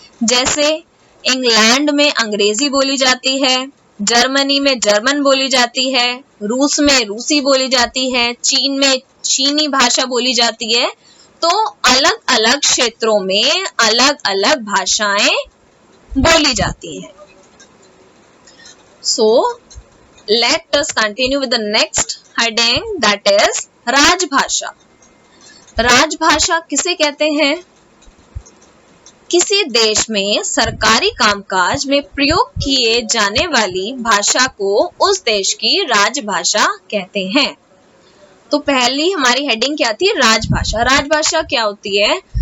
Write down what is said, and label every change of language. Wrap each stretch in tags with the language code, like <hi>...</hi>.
<hi>जैसे इंग्लैंड में अंग्रेजी बोली जाती है, जर्मनी में जर्मन बोली जाती है, रूस में रूसी बोली जाती है, चीन में चीनी भाषा बोली जाती है। तो अलग अलग क्षेत्रों में अलग अलग भाषाएं बोली जाती हैं।</hi> <en>So let us continue with the next heading, that is राजभाषा।</en> <hi>राजभाषा किसे कहते हैं? किसी देश में सरकारी कामकाज में प्रयोग किए जाने वाली भाषा को उस देश की राजभाषा कहते हैं। तो पहली हमारी हेडिंग क्या थी? राजभाषा। राजभाषा क्या होती है?</hi>